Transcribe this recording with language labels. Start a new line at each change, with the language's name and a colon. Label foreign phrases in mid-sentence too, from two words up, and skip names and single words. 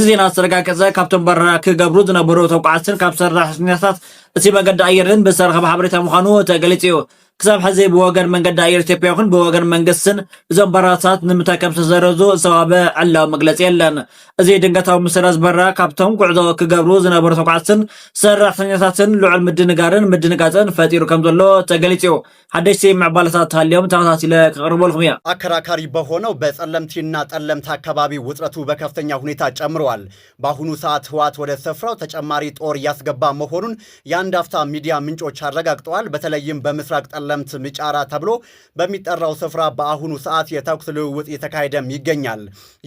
Tigrinya: ዜና ዝተረጋገፀ ካብቶም በረራ ክገብሩ ዝነበሩ ተጓዓዝትን ካብ ሰራሕተኛታት እቲ መንገዲ አየርን ብዝተረኸበ ሓበሬታ ምዃኑ ተገሊጹ እዩ። ክሳብ ሕዚ ብወገን መንገዲ አየር ኢትዮጵያ ይኹን ብወገን መንግስትን እዞም በረራታት ንምንታይ ከም ዝተሰረዙ ዝተዋህበ ዕላዊ መግለፂ የለን። እዚ ድንገታዊ ምስራዝ በረራ ካብቶም ጉዕዞ ክገብሩ ዝነበሩ ተጓዓዝትን ሰራሕተኛታትን ልዑል ምድንጋፅን ፈጢሩ ከም ዘሎ ተገሊጹ እዩ። ሓደሽቲ ምዕባለታት ሃልዮም ተኸታቲለ ከቅርበልኩም እያ።
Amharic: አከራካሪ በሆነው በጸለምቲና ጠለምት አካባቢ ውጥረቱ በከፍተኛ ሁኔታ ጨምረዋል። በአሁኑ ሰዓት ህወሓት ወደ ስፍራው ተጨማሪ ጦር እያስገባ መሆኑን የአንድ አፍታ ሚዲያ ምንጮች አረጋግጠዋል። በተለይም በምስራቅ ጠለምት ምጫራ ተብሎ በሚጠራው ስፍራ በአሁኑ ሰዓት የተኩስ ልውውጥ እየተካሄደም ይገኛል። ይህ